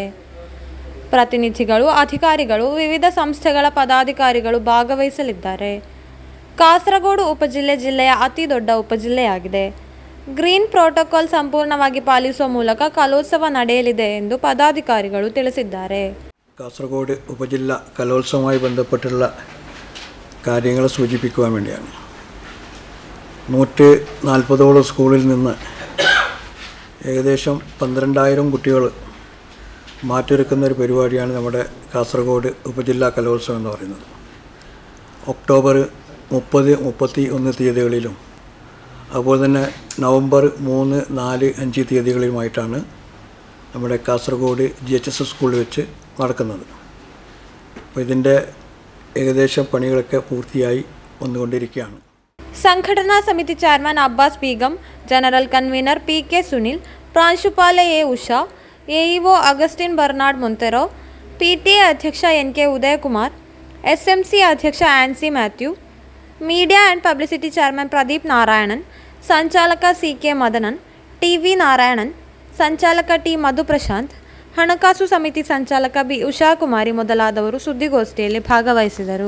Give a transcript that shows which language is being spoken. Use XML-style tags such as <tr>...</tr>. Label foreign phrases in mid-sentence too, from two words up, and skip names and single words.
<kn>ಪ್ರತಿನಿಧಿಗಳು, ಅಧಿಕಾರಿಗಳು, ವಿವಿಧ ಸಂಸ್ಥೆಗಳ ಪದಾಧಿಕಾರಿಗಳು ಭಾಗವಹಿಸಲಿದ್ದಾರೆ. ಕಾಸರಗೋಡು ಉಪಜಿಲ್ಲೆ ಜಿಲ್ಲೆಯ ಅತಿ ದೊಡ್ಡ ಉಪಜಿಲ್ಲೆಯಾಗಿದೆ. ಗ್ರೀನ್ ಪ್ರೋಟೋಕಾಲ್ ಸಂಪೂರ್ಣವಾಗಿ ಪಾಲಿಸುವ ಮೂಲಕ ಕಲೋತ್ಸವ ನಡೆಯಲಿದೆ ಎಂದು ಪದಾಧಿಕಾರಿಗಳು ತಿಳಿಸಿದ್ದಾರೆ.</kn> <ml>കാസർഗോഡ് ഉപജില്ല കലോത്സവവുമായി ബന്ധപ്പെട്ടുള്ള കാര്യങ്ങൾ സൂചിപ്പിക്കുവാൻ വേണ്ടിയാണ്. 140ഓളം സ്കൂളിൽ നിന്ന് ഏകദേശം 12,000 കുട്ടികൾ മാറ്റൊരുക്കുന്ന ഒരു പരിപാടിയാണ് നമ്മുടെ കാസർഗോഡ് ഉപജില്ലാ കലോത്സവം എന്ന് പറയുന്നത്. ഒക്ടോബർ 30, 31 തീയതികളിലും അതുപോലെ തന്നെ നവംബർ 3, 4, 5 തീയതികളിലുമായിട്ടാണ് നമ്മുടെ കാസർഗോഡ് GHSS സ്കൂളിൽ വെച്ച് നടക്കുന്നത്. അപ്പോൾ ഇതിൻ്റെ ഏകദേശം പണികളൊക്കെ പൂർത്തിയായി വന്നുകൊണ്ടിരിക്കുകയാണ്.</ml> <kn>ಸಂಘಟನಾ ಸಮಿತಿ ಚೇರ್ಮನ್ ಅಬ್ಬಾಸ್ ಬೇಗಂ, ಜನರಲ್ ಕನ್ವೀನರ್ PK ಸುನಿಲ್, ಪ್ರಾಂಶುಪಾಲೆ ಎ ಉಷಾ, AEO ಅಗಸ್ಟಿನ್ ಬರ್ನಾರ್ಡ್ ಮೊಂತೆರೋ, PTA ಅಧ್ಯಕ್ಷ NK ಉದಯಕುಮಾರ್, SMC ಅಧ್ಯಕ್ಷ ಆನ್ಸಿ ಮ್ಯಾಥ್ಯೂ, ಮೀಡಿಯಾ ಆ್ಯಂಡ್ ಪಬ್ಲಿಸಿಟಿ ಚೇರ್ಮನ್ ಪ್ರದೀಪ್ ನಾರಾಯಣನ್, ಸಂಚಾಲಕ CK ಮದನನ್, TV ನಾರಾಯಣನ್, ಸಂಚಾಲಕ T ಮಧುಪ್ರಶಾಂತ್, ಹಣಕಾಸು ಸಮಿತಿ ಸಂಚಾಲಕ B ಉಷಾಕುಮಾರಿ ಮೊದಲಾದವರು ಸುದ್ದಿಗೋಷ್ಠಿಯಲ್ಲಿ ಭಾಗವಹಿಸಿದರು.</kn>